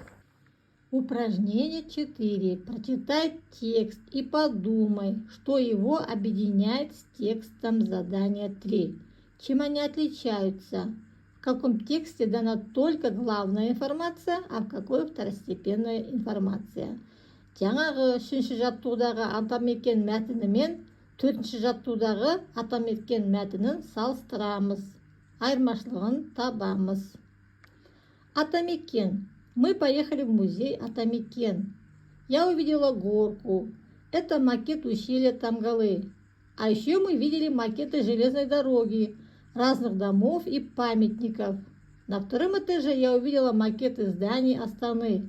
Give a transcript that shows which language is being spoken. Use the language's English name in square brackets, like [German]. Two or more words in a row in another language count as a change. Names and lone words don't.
[Russian] Упражнение 4. Прочитай текст и подумай, что его объединяет с текстом задания 3. Чем они отличаются? В каком тексте дана только главная информация, а в какой второстепенная информация? [Kazakh] Жаңағы 3-ші жаттығудағы Атамекен мәтіні мен 4-ші жаттығудағы Атамекен мәтінін салыстырамыз. Айырмашылығын табамыз. Атамекен. [Russian] Мы поехали в музей Атамекен. Я увидела горку. Это макет ущелья Тамгалы. А еще мы видели макеты железной дороги, разных домов и памятников. На втором этаже я увидела макеты зданий Астаны.